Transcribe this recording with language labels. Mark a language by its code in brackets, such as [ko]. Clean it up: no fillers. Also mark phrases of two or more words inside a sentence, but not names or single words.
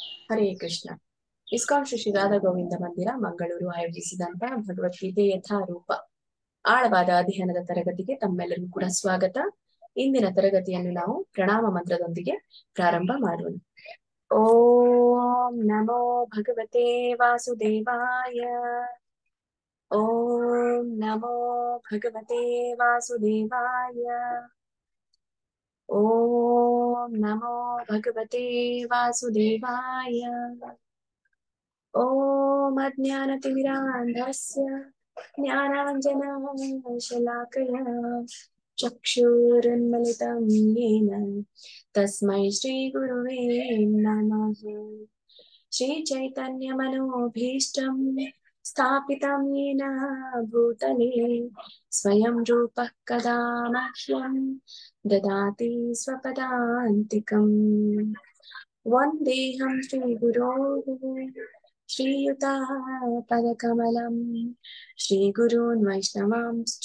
[sa] ಹರೇ ಕೃಷ್ಣ. [kn] ಇಸ್ಕಾನ್ ಶ್ರೀ ಶ್ರೀ ರಾಧಾ ಗೋವಿಂದ ಮಂದಿರ ಮಂಗಳೂರು ಆಯೋಜಿಸಿದಂತಹ ಭಗವದ್ಗೀತೆ ಯಥಾರೂಪ ಆಳವಾದ ಅಧ್ಯಯನದ ತರಗತಿಗೆ ತಮ್ಮೆಲ್ಲರಿಗೂ ಕೂಡ ಸ್ವಾಗತ. ಇಂದಿನ ತರಗತಿಯನ್ನು ನಾವು ಪ್ರಣಾಮ ಮಂತ್ರದೊಂದಿಗೆ ಪ್ರಾರಂಭ ಮಾಡೋಣ. [sa] ಓಂ ನಮೋ ಭಗವತೆ ವಾಸುದೇವಾಯ. ಓಂ ನಮೋ ಭಗವತೆ ವಾಸುದೇವಾಯ. ಓಂ ನಮೋ ಭಗವತೆ ವಾಸುದೇವಾಯ. ಓಂ ಅಜ್ಞಾನತಿಮಿರಾಂಧಸ್ಯ ಜ್ಞಾನಾಂಜನಶಲಾಕಯ ಚಕ್ಷುರುನ್ಮಿಲಿತಂ ಯೇನ ತಸ್ಮೈ ಶ್ರೀ ಗುರುವೇ ನಮಃ. ಶ್ರೀ ಚೈತನ್ಯ ಮನೋಭೀಷ್ಟಂ ಸ್ಥಾಪಿತಂ ಯೇನ ಭೂತಲೇ ಸ್ವಯಂ ರೂಪಃ ಕದಾ ಮಹ್ಯಂ ದದಾತಿ ಸ್ವಪದಾಂತಿಕಂ. ವಂದೇಹಂ ಶ್ರೀ ಗುರೋ ಶ್ರೀಯುತಾ ಪದಕಮಲಂ ಶ್ರೀಗುರೂನ್ ವೈಷ್ಣವಾಂಶ್ಚ